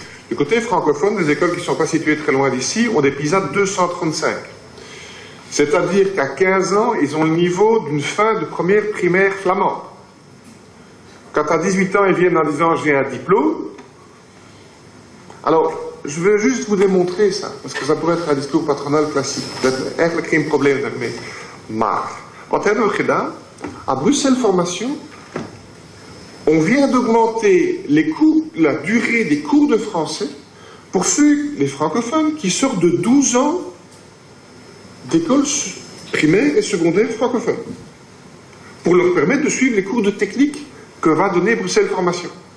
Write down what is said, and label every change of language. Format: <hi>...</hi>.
<fr>Du côté francophone, les écoles qui ne sont pas situées très loin d'ici ont des PISA de 235. C'est-à-dire qu'à 15 ans, ils ont le niveau d'une fin de première primaire flamande. Quand à 18 ans, ils viennent en disant « j'ai un diplôme », alors, je veux juste vous démontrer ça, parce que ça pourrait être un discours patronal classique.</fr> <nl>Dat is eigenlijk geen probleem daarmee. Maar, wat hebben we gedaan?</nl> <fr>À Bruxelles Formation, on vient d'augmenter la durée des cours de français pour ceux, les francophones, qui sortent de 12 ans d'écoles primaires et secondaires francophones, pour leur permettre de suivre les cours de technique que va donner Bruxelles Formation.</fr>